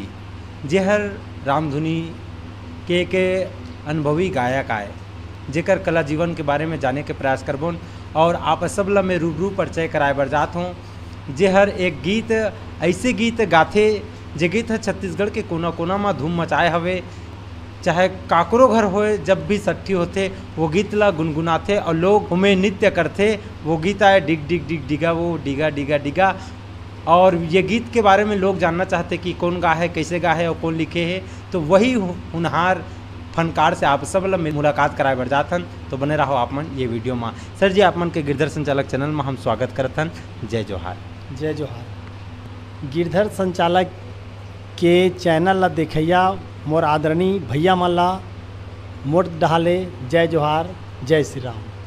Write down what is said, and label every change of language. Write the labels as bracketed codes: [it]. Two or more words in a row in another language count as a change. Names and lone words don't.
[hne] जेहर रामधुनी के एक अनुभवी गायक आए, जेकर कला जीवन के बारे में जाने के प्रयास करबोन और आप सबला में रूबरू परिचय कराए बर जात हूँ। जेहर एक गीत ऐसे गीत गाथे जे गीत छत्तीसगढ़ के कोना कोना में धूम मचाए हवे। चाहे काकरो घर होए जब भी सट्ठी होते वो गीत ला गुनगुनाते और लोग उमें नृत्य करते। वो गीत आए डिग डिगा वो डिगा डिगा। और ये गीत के बारे में लोग जानना चाहते कि कौन गा है, कैसे गा है और कौन लिखे है। तो वही होनहार फनकार से आप सब में मुलाकात कराए बर जाथन। तो बने रहो आप मन ये वीडियो में। सर जी आप मन के गिरधर संचालक चैनल में हम स्वागत करथन। जय जोहार। जय जोहार। गिरधर संचालक के चैनल ला देखैया मोर आदरणीय भैया मन ला मोट डहाले जय जोहार जय श्री राम।